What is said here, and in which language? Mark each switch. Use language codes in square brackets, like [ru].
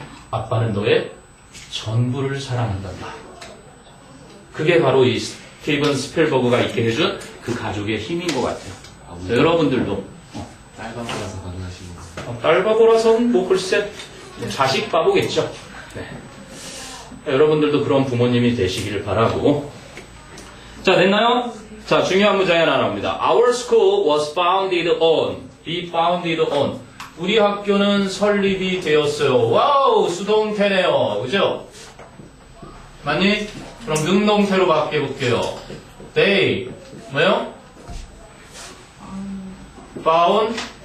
[ko] 아빠는 너의 전부를 사랑한단다. 그게 바로 이 스티븐 스필버그가 있게 해준 그 가족의 힘인 것 같아요. 여러분들도 딸바보라서 가능하신 거. 딸바보라서는 뭐 글쎄 자식 바보겠죠. 네. 여러분들도 그런 부모님이 되시기를 바라고. 자, 됐나요? 자, 중요한 문장이 하나 나옵니다. [en] Our school was founded on. be founded on. [ko] 우리 학교는 설립이 되었어요. 와우, 수동태네요. 그죠? 맞니? 그럼 능동태로 바꿔볼게요. [en] They, [ko] 뭐요? [en] found.